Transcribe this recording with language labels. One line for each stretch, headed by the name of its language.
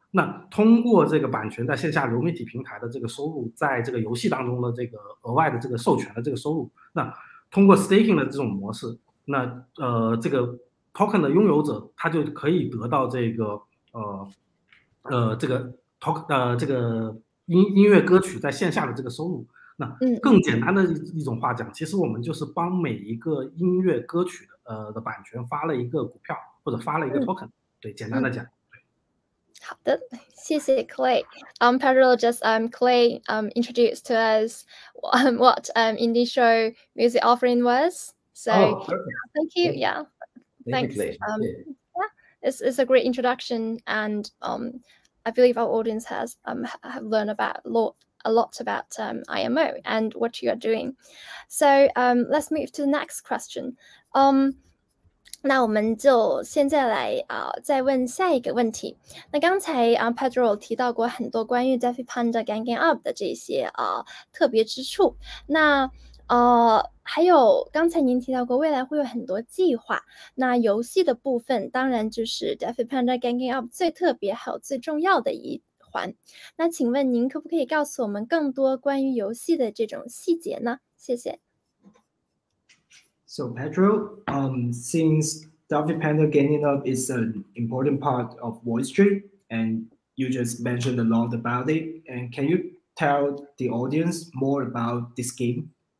Chinese: 那通过这个版权在线下流媒体平台的这个收入，在这个游戏当中的这个额外的这个授权的这个收入，那通过 staking 的这种模式，那这个 token 的拥有者他就可以得到这个这个 token 这个音乐歌曲在线下的这个收入。那更简单的一种话讲，其实我们就是帮每一个音乐歌曲的版权发了一个股票或者发了一个 token。对，简单的讲。好的，谢谢 Clay.
English: Pedro just Clay introduced to us what initial music offering was. So thank you. Yeah, thanks. Yeah, it's a great introduction, and I believe our audience have learned a lot about IMO and what you are doing. So let's move to the next question.
Chinese: 那我们就现在来再问下一个问题。那刚才Pedro 提到过很多关于 DeFi Panda Ganging Up 的这些特别之处。那还有刚才您提到过未来会有很多计划。那游戏的部分当然就是 DeFi Panda Ganging Up 最特别还有最重要的一环。那请问您可不可以告诉我们更多关于游戏的这种细节呢？谢谢。
English: So Pedro, since DeFi Panda Ganging Up is an important part of Voice Street, and you just mentioned a lot about it, and can you tell the audience more about this game?